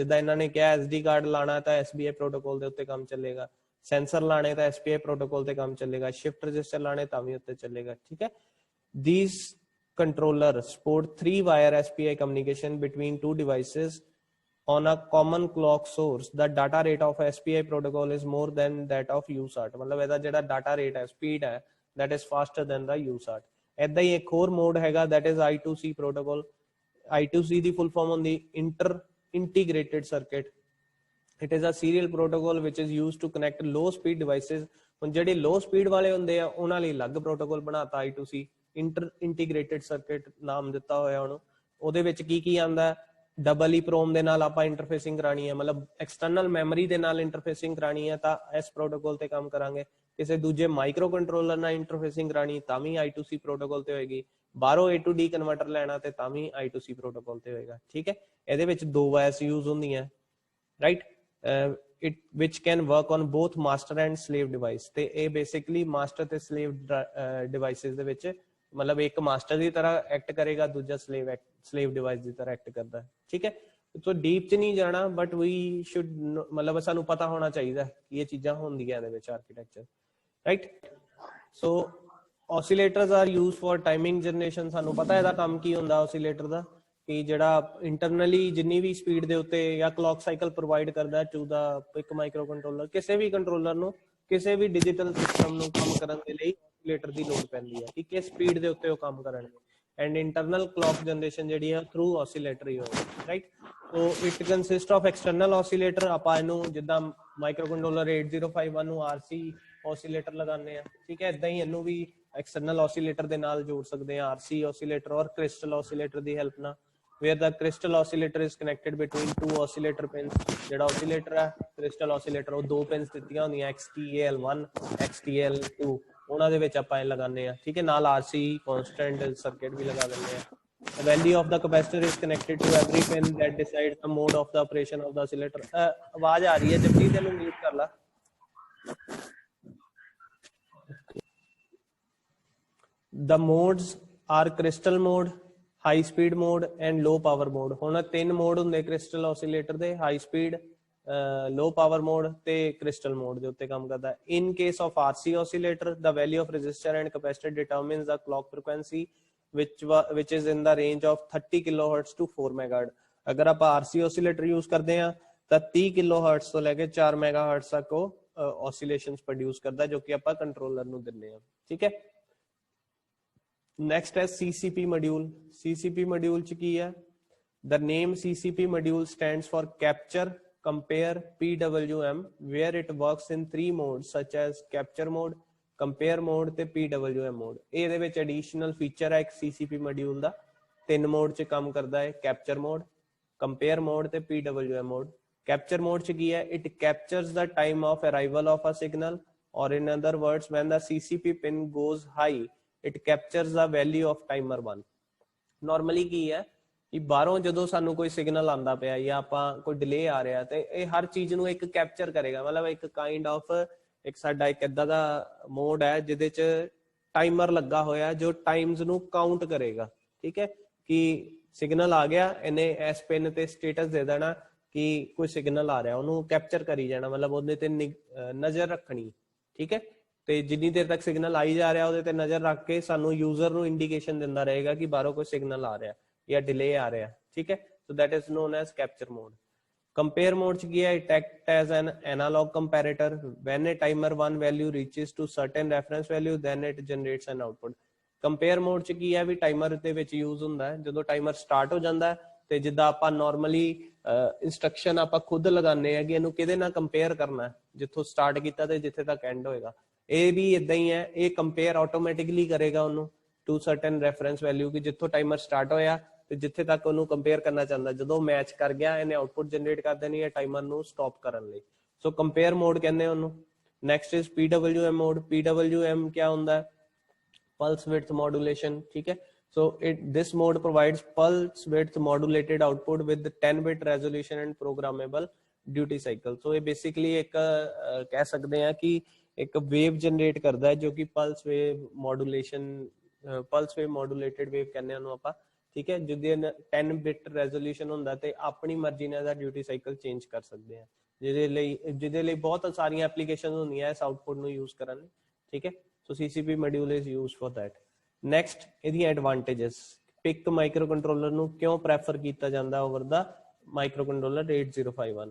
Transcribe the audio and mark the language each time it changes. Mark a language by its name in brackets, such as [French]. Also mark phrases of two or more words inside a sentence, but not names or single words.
[Punjabi] ਜਿੱਦਾਂ ਇਹਨਾਂ ਨੇ ਕਿਹਾ [English] SD card [Punjabi] ਲਾਣਾ ਤਾਂ [English] SBI protocol [Punjabi] ਦੇ ਉੱਤੇ ਕੰਮ ਚੱਲੇਗਾ, ਸੈਂਸਰ ਲਾਣੇ ਤਾਂ [English] SPI protocol [Punjabi] ਤੇ ਕੰਮ ਚੱਲੇਗਾ, [English] shift register [Punjabi] ਲਾਣੇ ਤਾਂ ਵੀ ਉੱਤੇ ਚੱਲੇਗਾ। ਠੀਕ ਹੈ, [English] these controller support 3-wire SPI communication between two devices on a common clock source. The data rate of SPI protocol is more than that of USART. [Punjabi] मतलब ਇਹਦਾ ਜਿਹੜਾ [English] data rate [Punjabi] ਹੈ, speed ਹੈ, [English] that is faster than the USART. [Punjabi] ਏਦਾਂ ਹੀ ਇੱਕ ਹੋਰ ਮੋਡ ਹੈਗਾ, [English] that is I2C protocol. [Punjabi] I2C ਦੀ [English] full form [Punjabi] ਹੁੰਦੀ [English] integrated circuit. It is a serial protocol which is used to connect low speed devices. [Punjabi] ਹੁਣ ਜਿਹੜੇ [English] low speed [Punjabi] ਵਾਲੇ ਹੁੰਦੇ ਆ ਉਹਨਾਂ ਲਈ ਅਲੱਗ protocol ਬਣਾਤਾ I2C, [English] integrated circuit [Punjabi] ਨਾਮ ਦਿੱਤਾ ਹੋਇਆ ਉਹਨੂੰ। ਉਹਦੇ ਵਿੱਚ ਕੀ ਆਂਦਾ, ਡਬਲ EEPROM ਦੇ ਨਾਲ ਆਪਾਂ ਇੰਟਰਫੇਸਿੰਗ ਕਰਾਣੀ ਹੈ, ਮਤਲਬ [English] external memory [Punjabi] ਦੇ ਨਾਲ ਇੰਟਰਫੇਸਿੰਗ ਕਰਾਣੀ ਹੈ ਤਾਂ ਇਸ ਪ੍ਰੋਟੋਕੋਲ ਤੇ ਕੰਮ ਕਰਾਂਗੇ। ਕਿਸੇ ਦੂਜੇ [English] micro controller [Punjabi] ਨਾਲ ਇੰਟਰਫੇਸਿੰਗ ਕਰਾਣੀ ਤਾਂ ਵੀ [English] I2C protocol [Punjabi] ਤੇ ਹੋਏਗੀ। ਬਾਹਰੋਂ [English] A to D converter [Punjabi] ਲੈਣਾ ਤੇ ਤਾਂ ਵੀ [English] I2C protocol [Punjabi] ਤੇ ਹੋਏਗਾ। ਠੀਕ ਹੈ, ਇਹਦੇ ਵਿੱਚ 2 [English] wires use [Punjabi] ਹੁੰਦੀਆਂ, ਰਾਈਟ, [English] which can work on both master and slave device. [Punjabi] ਤੇ ਇਹ basically master ਤੇ [English] slave devices [Punjabi] ਦੇ ਵਿੱਚ ਮਤਲਬ ਇੱਕ ਮਾਸਟਰ ਦੀ ਤਰ੍ਹਾਂ ਐਕਟ ਕਰੇਗਾ, ਦੂਜਾ [English] slave device [Punjabi] ਦੀ ਤਰ੍ਹਾਂ ਐਕਟ ਕਰਦਾ। ਠੀਕ ਹੈ, [English] so deep [Punjabi] ਚ ਨਹੀਂ ਜਾਣਾ, [English] but we should [Punjabi] ਮਤਲਬ ਸਾਨੂੰ ਪਤਾ ਹੋਣਾ ਚਾਹੀਦਾ ਕਿ ਇਹ ਚੀਜ਼ਾਂ ਹੁੰਦੀਆਂ ਇਹਦੇ ਵਿੱਚ ਆਰਕੀਟੈਕਚਰ, ਰਾਈਟ। [English] ਸੋ oscillators are used for timing generation. [Punjabi] ਸਾਨੂੰ ਪਤਾ ਇਹਦਾ ਕੰਮ ਕੀ ਹੁੰਦਾ oscillator ਦਾ, ਕਿ ਜਿਹੜਾ ਇੰਟਰਨਲੀ ਜਿੰਨੀ ਵੀ ਸਪੀਡ ਦੇ ਉੱਤੇ ਜਾਂ [English] clock cycle provide [Punjabi] ਕਰਦਾ [English] to the [Punjabi] ਇੱਕ [English] micro controller, [Punjabi] ਕਿਸੇ ਵੀ ਕੰਟਰੋਲਰ ਨੂੰ ਕਿਸੇ ਵੀ [English] digital system [Punjabi] ਨੂੰ ਕੰਮ ਕਰਨ ਦੇ ਲਈ oscillator ਦੀ ਲੋੜ ਪੈਂਦੀ ਹੈ ਕਿ ਕਿਸ ਸਪੀਡ ਦੇ ਉੱਤੇ ਉਹ ਕੰਮ ਕਰਨਗੇ। [English] and internal clock generation [Punjabi] ਜਿਹੜੀ ਆ [English] through oscillator [Punjabi] ਹੀ ਹੋਏਗੀ, ਰਾਈਟ। [English] so it consist of external oscillator. [Punjabi] ਆਪਾਂ ਇਹਨੂੰ ਜਿੱਦਾਂ [English] micro controller 8051 [Punjabi] ਨੂੰ [English] RC oscillator [Punjabi] ਲਗਾਉਂਦੇ ਆ, ਠੀਕ ਹੈ, ਇਦਾਂ ਹੀ ਇਹਨੂੰ ਵੀ [English] external oscillator [Punjabi] ਦੇ ਨਾਲ ਜੋੜ ਸਕਦੇ ਆ, [English] RC oscillator [Punjabi] ਔਰ [English] crystal oscillator [Punjabi] ਦੀ ਹੈਲਪ ਨਾਲ, [English] where the crystal oscillator is connected between 2 oscillator pins. [Punjabi] ਜਿਹੜਾ oscillator ਹੈ [English] crystal oscillator [Punjabi] ਉਹ 2 pins ਦਿੱਤੀਆਂ ਹੁੰਦੀਆਂ, XTAL1 XTAL2, ਉਹਨਾਂ ਦੇ ਵਿੱਚ ਆਪਾਂ ਇਹ ਲਗਾਉਂਦੇ ਆ। ਠੀਕ ਹੈ, ਨਾਲ [English] RC constant circuit [Punjabi] ਵੀ ਲਗਾ ਦਿੰਦੇ ਆ। [English] The value of the capacitor is connected to every pin that decides the mode of the operation of the oscillator. [Punjabi] ਆਵਾਜ਼ ਆ ਰਹੀ ਹੈ ਜਪਜੀਤ, ਇਹਨੂੰ ਮਿਊਟ ਕਰ ਲਾ। [English] The modes are crystal mode, high speed mode and low power mode. [Punjabi] ਹੁਣ 3 ਮੋਡ ਹੁੰਦੇ [English] crystal oscillator [Punjabi] ਦੇ, [English] high speed, low power mode [Punjabi] ਤੇ [English] crystal mode [Punjabi] ਦੇ ਉੱਤੇ ਕੰਮ ਕਰਦਾ। [English] In case of RC oscillator, the value of resistor and capacitor determines the clock frequency which is in the range of 30 kilohertz to 4 megahertz. [Punjabi] ਅਗਰ ਆਪਾਂ [English] RC oscillator use [Punjabi] ਕਰਦੇ ਆ ਤਾਂ 30 kilohertz ਤੋਂ ਲੈ ਕੇ 4 megahertz ਤੱਕ ਉਹ [English] oscillations produce [Punjabi] ਕਰਦਾ, ਜੋ ਕਿ ਆਪਾਂ ਕੰਟਰੋਲਰ ਨੂੰ ਦਿੰਦੇ ਆ। ਠੀਕ ਹੈ, [English] next है CCP module. CCP module [Punjabi] च की है, [English] the name CCP module stands for capture, compare, PWM, where it works in 3 modes such as capture mode, compare mode ਤੇ PWM mode. [Punjabi] ਇਹਦੇ ਵਿੱਚ [English] additional feature [Punjabi] ਹੈ ਇੱਕ [English] CCP module [Punjabi] ਦਾ, 3 mode ਚ ਕੰਮ ਕਰਦਾ ਹੈ, [English] capture mode, compare mode ਤੇ PWM mode. capture mode [Punjabi] ਚ ਕੀ ਹੈ, [English] it captures the time of arrival of a signal, or in other words when the CCP pin goes high it captures the value of timer 1. [Punjabi] normally ਕੀ ਹੈ ਕਿ ਬਾਹਰੋਂ ਜਦੋਂ ਸਾਨੂੰ ਕੋਈ ਸਿਗਨਲ ਆਂਦਾ ਪਿਆ ਜਾਂ ਆਪਾਂ ਕੋਈ ਡਿਲੇ ਆ ਰਿਹਾ ਤੇ ਇਹ ਹਰ ਚੀਜ਼ ਨੂੰ ਇੱਕ ਕੈਪਚਰ ਕਰੇਗਾ, ਮਤਲਬ ਇੱਕ [English] kind of [Punjabi] ਇੱਕ ਸਾਡਾ ਇੱਕ ਏਦਾਂ ਦਾ ਮੋਡ ਹੈ ਜਿਹਦੇ ਚ ਟਾਈਮਰ ਲੱਗਾ ਹੋਇਆ ਜੋ ਟਾਈਮਸ ਨੂੰ ਕਾਊਂਟ ਕਰੇਗਾ। ਠੀਕ ਹੈ, ਕਿ ਸਿਗਨਲ ਆ ਗਿਆ, ਇਹਨੇ ਇਸ ਪਿਨ ਤੇ ਸਟੇਟਸ ਦੇ ਦੇਣਾ ਕਿ ਕੋਈ ਸਿਗਨਲ ਆ ਰਿਹਾ, ਉਹਨੂੰ ਕੈਪਚਰ ਕਰੀ ਜਾਣਾ, ਮਤਲਬ ਉਹਦੇ ਤੇ ਨਜ਼ਰ ਰੱਖਣੀ। ਠੀਕ ਹੈ, ਤੇ ਜਿੰਨੀ ਦੇਰ ਤੱਕ ਸਿਗਨਲ ਆਈ ਜਾ ਰਿਹਾ ਉਹਦੇ ਤੇ ਨਜ਼ਰ ਰੱਖ ਕੇ ਸਾਨੂੰ ਯੂਜ਼ਰ ਨੂੰ ਇੰਡੀਕੇਸ਼ਨ ਦਿੰਦਾ ਰਹੇਗਾ ਕਿ ਬਾਹਰੋਂ ਕੋਈ ਸਿਗਨਲ ਆ ਰਿਹਾ ਜਾਂ ਡਿਲੇ ਆ ਰਿਹਾ। ਠੀਕ ਹੈ, [English] ਸੋ that is known as capture mode. compare mode [Punjabi] ਚ ਕੀ ਹੈ, [English] it acts as an analog comparator. when a timer 1 value reaches to certain reference value then it generates an output. compare mode [Punjabi] ਚ ਕੀ ਹੈ ਵੀ ਟਾਈਮਰ ਦੇ ਵਿੱਚ ਯੂਜ਼ ਹੁੰਦਾ ਹੈ ਜਦੋਂ [English] timer start [Punjabi] ਹੋ ਜਾਂਦਾ ਤੇ ਜਿੱਦਾਂ ਆਪਾਂ [English] normally instruction [Punjabi] ਆਪਾਂ ਖੁਦ ਲਗਾਉਂਦੇ ਆ ਕਿ ਇਹਨੂੰ ਕਿਹਦੇ ਨਾਲ ਕੰਪੇਅਰ ਕਰਨਾ, ਜਿੱਥੋਂ ਸਟਾਰਟ ਕੀਤਾ ਤੇ ਜਿੱਥੇ ਤੱਕ ਐਂਡ ਹੋਏਗਾ, ਇਹ ਵੀ ਇਦਾਂ ਹੀ ਹੈ, ਇਹ [English] compare automatically [Punjabi] ਕਰੇਗਾ ਉਹਨੂੰ [English] to certain reference value [Punjabi] ਕਿ ਜਿੱਥੋਂ [English] timer start [Punjabi] ਹੋਇਆ ਤੇ ਜਿੱਥੇ ਤੱਕ ਉਹਨੂੰ ਕੰਪੇਅਰ ਕਰਨਾ ਚਾਹੁੰਦਾ, ਜਦੋਂ ਮੈਚ ਕਰ ਗਿਆ ਇਹਨੇ [English] output generate [Punjabi] ਕਰ ਦੇਣੀ ਹੈ ਟਾਈਮਰ ਨੂੰ ਸਟਾਪ ਕਰਨ ਲਈ। [English] so compare mode [Punjabi] ਕਹਿੰਦੇ ਉਹਨੂੰ। [English] next is PWM mode. [Punjabi] PWM ਕੀ ਹੁੰਦਾ ਹੈ, [English] pulse width modulation, [Hindi] ठीक है. [English] So this mode provides pulse width modulated output with 10-bit resolution and programmable duty cycle. [Hindi] So ये basically एक कह सकते हैं कि एक [English] wave generate [Hindi] करता है जो कि [English] pulse wave modulated wave [Hindi] कहने हैं ਆਪਾਂ, ठीक है. [Punjabi] ਜਿਹਦੇ [English] 10-bit resolution [Punjabi] ਹੁੰਦਾ ਤੇ ਆਪਣੀ ਮਰਜ਼ੀ ਨਾਲ ਦਾ [English] duty cycle change [Punjabi] ਕਰ ਸਕਦੇ ਆ, ਜਿਹਦੇ ਲਈ ਬਹੁਤ ਸਾਰੀਆਂ ਐਪਲੀਕੇਸ਼ਨਸ ਹੁੰਦੀਆਂ ਇਸ ਆਊਟਪੁੱਟ ਨੂੰ ਯੂਜ਼ ਕਰਨ ਲਈ, ਠੀਕ ਹੈ. [English] so CCP module is used for that. ਨੈਕਸਟ ਇਹਦੀਆਂ ਐਡਵਾਂਟੇजेस. PIC micro controller [Punjabi] ਨੂੰ ਕਿਉਂ ਪ੍ਰੈਫਰ ਕੀਤਾ ਜਾਂਦਾ [English] over the micro controller 8051?